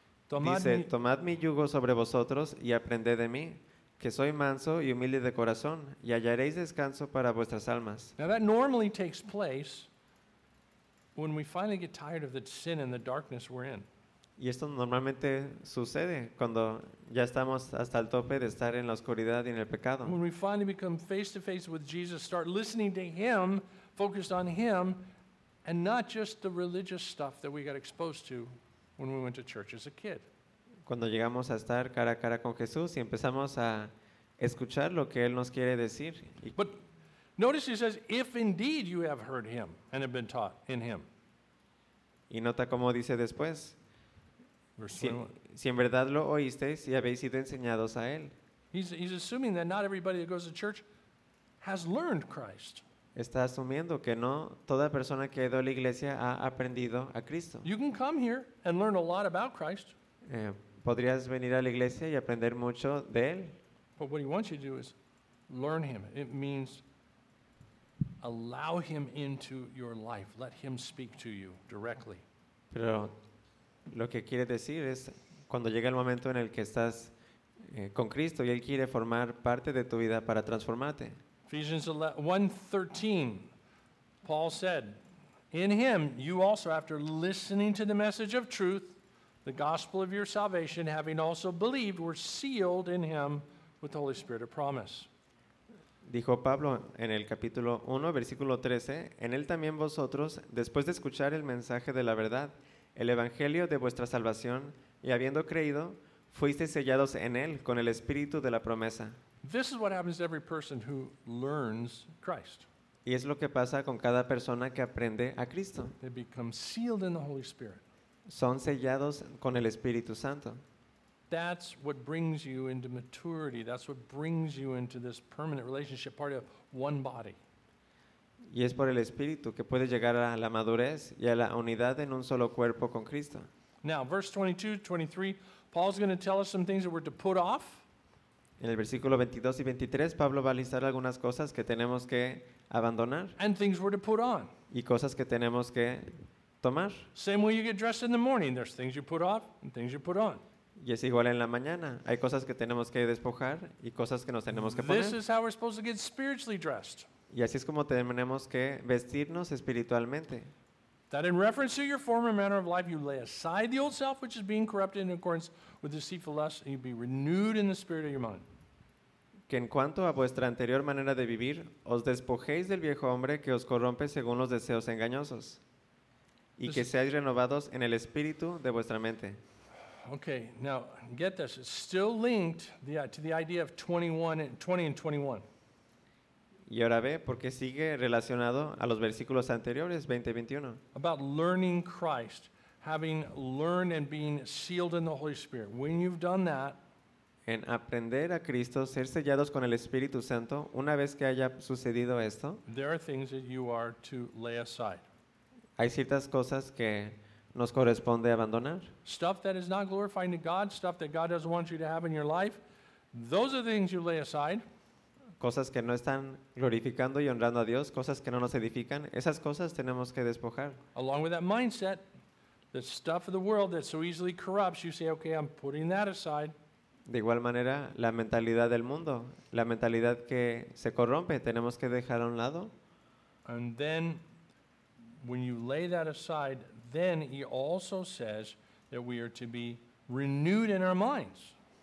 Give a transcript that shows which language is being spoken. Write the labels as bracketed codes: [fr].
[es] Dice, tomad mi yugo sobre vosotros y aprended de mí, que soy manso y humilde de corazón, y hallaréis descanso para vuestras almas. [en] Now that normally takes place when we finally get tired of the sin and the darkness we're in. [es] Y esto normalmente sucede cuando ya estamos hasta el tope de estar en la oscuridad y en el pecado. [en] When we finally become face to face with Jesus, start listening to him, focused on him, and not just the religious stuff that we got exposed to when we went to church as a kid. [es] Cuando llegamos a estar cara a cara con Jesús y empezamos a escuchar lo que él nos quiere decir. [en] But notice he says, if indeed you have heard him and have been taught in him. [es] Y nota cómo dice después. Si en verdad lo oísteis y habéis sido enseñados a él. [en] He's assuming that not everybody that goes to church has learned Christ. [es] Está asumiendo que no toda persona que ha ido a la iglesia ha aprendido a Cristo. [en] You can come here and learn a lot about Christ. [es] Podrías venir a la iglesia y aprender mucho de él. [en] But what he wants you to do is learn him. It means allow him into your life. Let him speak to you directly. [es] Pero lo que quiere decir es cuando llega el momento en el que estás con Cristo y él quiere formar parte de tu vida para transformarte. [en] Ephesians 1:13, Paul said, in him you also, after listening to the message of truth, the gospel of your salvation, having also believed, were sealed in him with the Holy Spirit of promise. [es] Dijo Pablo en el capítulo 1, versículo 13, en él también vosotros, después de escuchar el mensaje de la verdad, el evangelio de vuestra salvación, y habiendo creído, fuisteis sellados en él con el Espíritu de la promesa. [en] This is what happens to every person who learns Christ. [es] Y es lo que pasa con cada persona que aprende a Cristo. [en] They become sealed in the Holy Spirit. [es] Son sellados con el Espíritu Santo. [en] That's what brings you into maturity. That's what brings you into this permanent relationship, part of one body. [es] Y es por el Espíritu que puedes llegar a la madurez y a la unidad en un solo cuerpo con Cristo. [en] Now, verse 22-23, Paul's going to tell us some things that we're to put off. [es] En el versículo 22 y 23, Pablo va a listar algunas cosas que tenemos que abandonar. [en] And things we're to put on. [es] Y cosas que tenemos que tomar. [en] Same way you get dressed in the morning. There's things you put off and things you put on. [es] Y es igual en la mañana. Hay cosas que tenemos que despojar y cosas que nos tenemos que poner. [en] This is how we're supposed to get spiritually dressed. [es] Y así es como tenemos que vestirnos espiritualmente. [en] That in reference to your former manner of life, you lay aside the old self, which is being corrupted in accordance with deceitful lusts, and you be renewed in the spirit of your mind. [es] Que en cuanto a vuestra anterior manera de vivir, os despojéis del viejo hombre que os corrompe según los deseos engañosos, y que seáis renovados en el espíritu de vuestra mente. [en] Okay, now get this. It's still linked to the idea of 21 and 20 and 21. [es] Y ahora ve porque sigue relacionado a los versículos anteriores, 20 y 21. [en] About learning Christ, having learned and being sealed in the Holy Spirit. When you've done that, [es] en aprender a Cristo, ser sellados con el Espíritu Santo, una vez que haya sucedido esto, [en] there are things that you are to lay aside. [es] Hay ciertas cosas que nos corresponde abandonar. [en] Stuff that is not glorifying to God, stuff that God doesn't want you to have in your life, those are things you lay aside. [es] Cosas que no están glorificando y honrando a Dios, cosas que no nos edifican, esas cosas tenemos que despojar. [en] Along with that mindset, the stuff of the world that so easily corrupts, you say, okay, I'm putting that aside. [es] De igual manera, la mentalidad del mundo, la mentalidad que se corrompe, tenemos que dejar a un lado. [en] And then, when you lay that aside, then he also says that we are to be renewed in our minds.